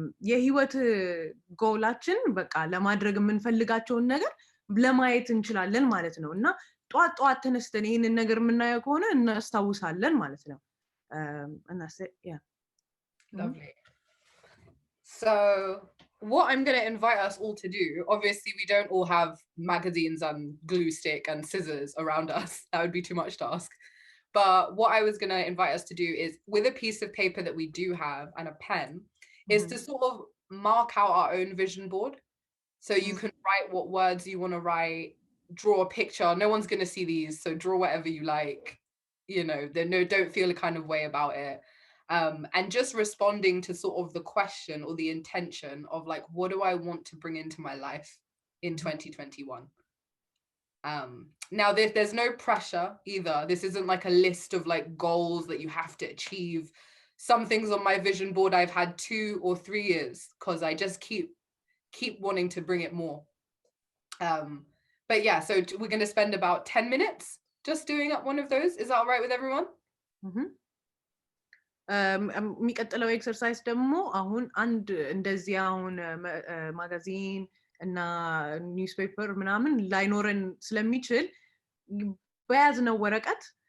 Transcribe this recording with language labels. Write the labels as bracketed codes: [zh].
[am] የህይወት ጎላችን በቃ ለማድረግ የምንፈልጋቸውን ነገር ለማየት እንችላለን ማለት ነው እና ጧት ጧት ተነስተን ይሄንን ነገር የምናየው ከሆነ እናስታውሳለን ማለት ነው እና yeah [en] lovely so what I'm going to invite us all to do, obviously we don't all have magazines and glue stick and scissors around us. That would be too much to ask. But what I was going to invite us to do is with a piece of paper that we do have and a pen is to sort of mark out our own vision board. So you can write what words you want to write, draw a picture. No one's going to see these. So draw whatever you like, you know, don't feel a kind of way about it. And just responding to sort of the question or the intention of like, what do I want to bring into my life in 2021? Now there's no pressure either. This isn't like a list of like goals that you have to achieve. Some things on my vision board I've had 2 or 3 years because I just keep wanting to bring it more. But yeah, so we're going to spend about 10 minutes just doing up one of those. Is that all right with everyone? [am] የሚቀጥለው ኤክሰርሳይዝ ደግሞ አሁን አንድ እንደዚህ አሁን ማጋዚን እና ኒውስፔፐር ምናምን ላይኖረን ስለሚችል በያዝነው ወረቀት